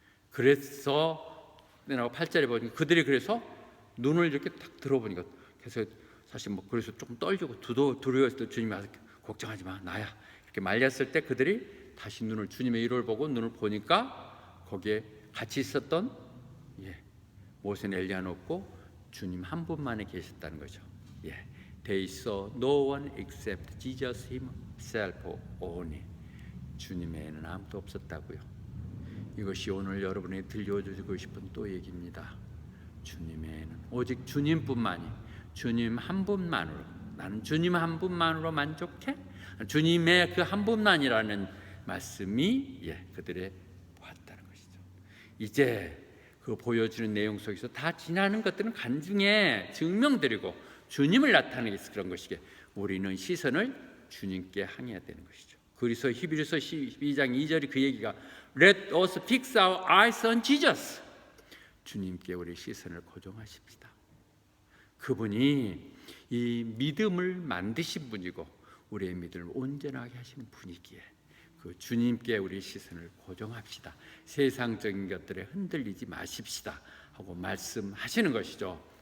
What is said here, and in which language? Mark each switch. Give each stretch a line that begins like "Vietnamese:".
Korean: 그래서 8절에 보니까 그들이 그래서 눈을 이렇게 딱 들어보니까 그래서 사실 그래서 조금 떨리고 두려웠을 때 주님이 와서 걱정하지 마, 나야 이렇게 말렸을 때 그들이 다시 눈을 주님의 이를 보고 눈을 보니까 거기에 같이 있었던 모세는 엘리야는 없고 주님 한 분만에 계셨다는 거죠.
English: They saw no one except Jesus himself only.
Korean: 주님 외에는 아무도 없었다고요. 이것이 오늘 여러분이 들려주고 싶은 또 얘기입니다. 주님 외에는 오직 주님뿐만이, 주님 한 분만으로, 나는 주님 한 분만으로 만족해? 주님의 그 한 분만이라는 말씀이 그들의 보았다는 것이죠. 이제 그 보여주는 내용 속에서 다 지나는 것들은 간증에 증명드리고 주님을 나타내기 그런 것이기에 우리는 시선을 주님께 향해야 되는 것이죠. 그래서 히브리서 12장 2절이 그 얘기가
English: Let us fix our eyes on Jesus.
Korean: 주님께 우리 시선을 고정하십시다. 그분이 이 믿음을 만드신 분이고 우리의 믿음을 온전하게 하시는 분이기에 그 주님께 우리 시선을 고정합시다. 세상적인 것들에 흔들리지 마십시다 하고 말씀하시는 것이죠.